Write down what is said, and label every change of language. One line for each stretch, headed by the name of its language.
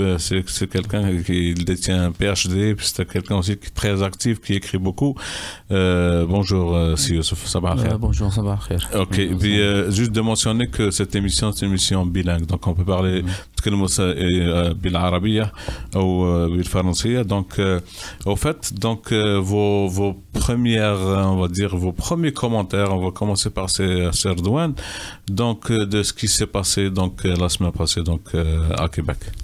French: C'est quelqu'un qui détient un PhD, puis c'est quelqu'un aussi qui est très actif, qui écrit beaucoup. Bonjour Sious,
Arabic: sabah khair.
French: Bonjour,
Arabic: sabah khair.
French: Ok. Et puis juste de mentionner que cette émission c'est une émission bilingue, donc on peut parler
Arabic: نتكلموا بالعربية أو بالفرنسية.
French: Donc au fait donc vos premières on va dire vos premiers commentaires, on va commencer par Serdouane, donc de ce qui s'est passé donc la semaine passée donc à Québec.